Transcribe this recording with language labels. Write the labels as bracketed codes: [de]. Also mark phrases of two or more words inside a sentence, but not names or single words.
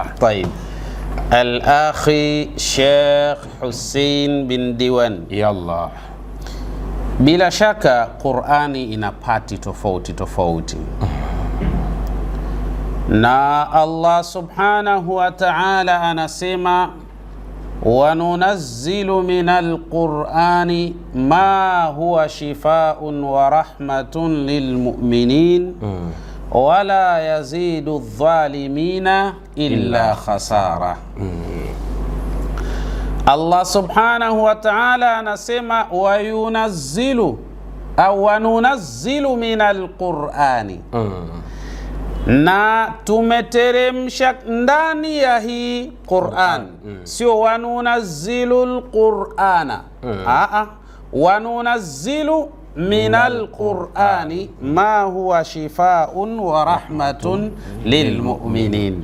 [sw] Tayeb. Al-akhi Sheikh Hussein bin Diwan, yallah, bila shaka Qur'ani ina pati tofauti [ar] na Allah سبحانه وتعالى anasema وننزل من القرآن ما هو شفاء ورحمة للمؤمنين ولا يزيد الظالمين إلا خسارا. Allah سبحانه وتعالى anasema وينزل au وننزل من القرآن, [sw] na tumeteremsha ndani ya hii Qur'an, [ar] sio وننزل القرآن وننزل من القرآن ما هو شفاء ورحمة للمؤمنين.